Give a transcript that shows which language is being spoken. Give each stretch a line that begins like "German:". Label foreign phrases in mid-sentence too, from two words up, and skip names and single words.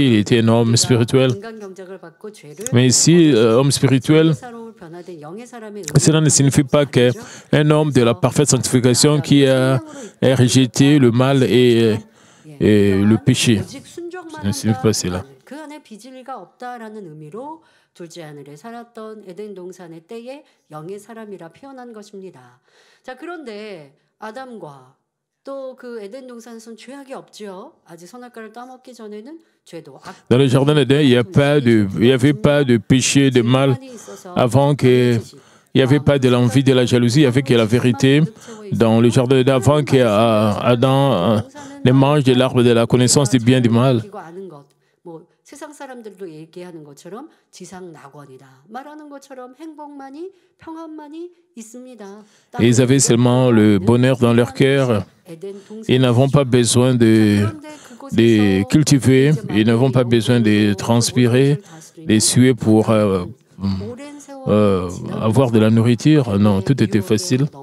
French: Il était un homme spirituel. Mais ici, homme spirituel, cela ne signifie pas qu'un homme de la parfaite sanctification qui a rejeté le mal et le péché. Ça ne signifie pas cela.
Korean: 둘째 하늘에 살았던 에덴 동산의 때에 영의 사람이라 표현한 것입니다. 자, 그런데 아담과 또 그 에덴 동산에서는 죄악이 없죠. 아직 선악과를 따먹기 전에는 죄도
French: Dans le jardin d'Éden, il n'y avait pas de péché, de mal, avant que il n'y avait pas de l'envie, de la jalousie, il n'y avait que la vérité. Dans le jardin d'Éden, avant qu'Adam ne mange de l'arbre de la connaissance du bien et du mal.
Korean: 세상 사람들도 얘기하는 것처럼 지상 낙원이다. 말하는 것처럼 행복만이 평안만이 있습니다.
French: Ils avaient seulement le bonheur dans leur cœur. Ils n'avaient pas besoin de cultiver, ils n'avaient pas besoin de transpirer, de suer pour avoir de la nourriture. Non, tout était facile.